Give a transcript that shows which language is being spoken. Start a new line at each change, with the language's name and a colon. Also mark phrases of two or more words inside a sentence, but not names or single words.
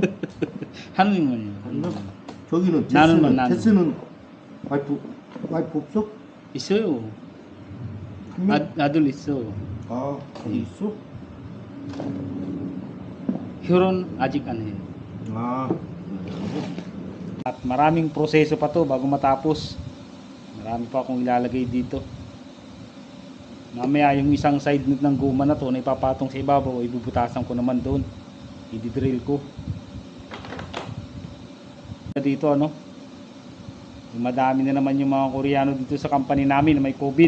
Korean: 한 명만요. 한 명? 저기는 나는. 제스는 와이프 없어? 있어요. 한 명? 아들 있어. 거기 있어? 결혼 아직 안 해요.
Filipino: At maraming proseso pa to bago matapos. Marami pa akong ilalagay dito. Mamaya yung isang side ng guma na to na ipapatong sa ibabaw, ibubutasan ko naman doon. I-drill ko. Dito madami na naman yung mga Koreano dito sa company namin na may COVID.